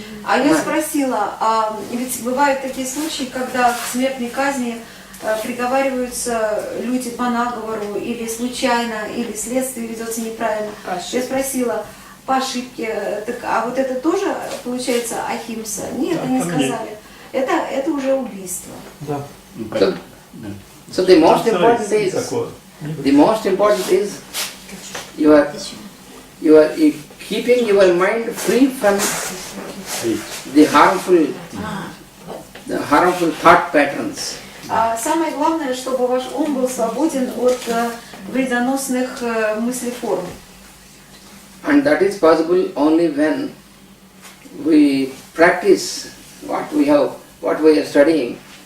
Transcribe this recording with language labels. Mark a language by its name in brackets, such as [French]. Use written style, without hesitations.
[Russian] А я спросила, ведь бывают такие случаи, когда к смертной казни приговариваются люди по наговору или случайно, или следствие ведется неправильно. Я спросила по ошибке, так, а вот это тоже получается ахимса? Нет, они сказали. Это уже убийство. Да. [English] So the most important is you are keeping your mind free from the harmful thought patterns. [Russian] Самое главное, чтобы ваш ум был свободен от вредоносных мыслеформ. [English] And that is possible only when we practice what we are studying.